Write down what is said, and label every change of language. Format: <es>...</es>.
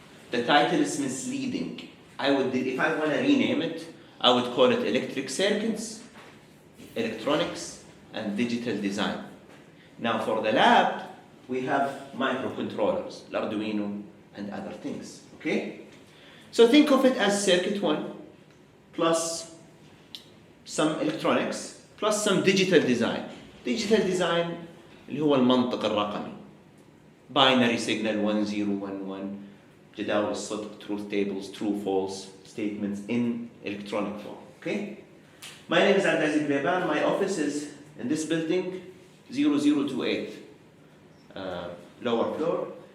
<en>The title is misleading. If I want to rename it, I would call it Electric Circuits, Electronics, and Digital Design. Now for the lab, we have microcontrollers, Arduino, and other things, okay? So think of it as circuit 1, plus some electronics, plus some digital design.</en> <ar>Digital design اللي هو المنطق الرقمي.</ar> <en>Binary signal 1011,</en> <ar>جداول الصدق,</ar> <en>truth tables, true, false statements in electronic form, okay? My name is Abdelaziz Beban. My office is in this building, 0028, lower floor.</en>